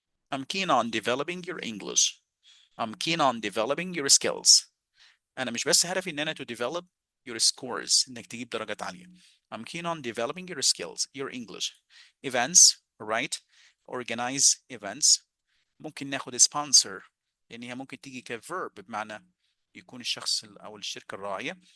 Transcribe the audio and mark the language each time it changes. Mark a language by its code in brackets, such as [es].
[en] I'm keen on developing your English. I'm keen on developing your skills. [ar] أنا مش بس هدفي إن أنا [en] to develop your scores [ar] إنك تجيب درجات عالية. [en] I'm keen on developing your skills, your English. Events, right? Organize events. [ar] ممكن ناخد sponsor لأن هي ممكن تيجي كverb بمعنى يكون الشخص أو الشركة الراعية.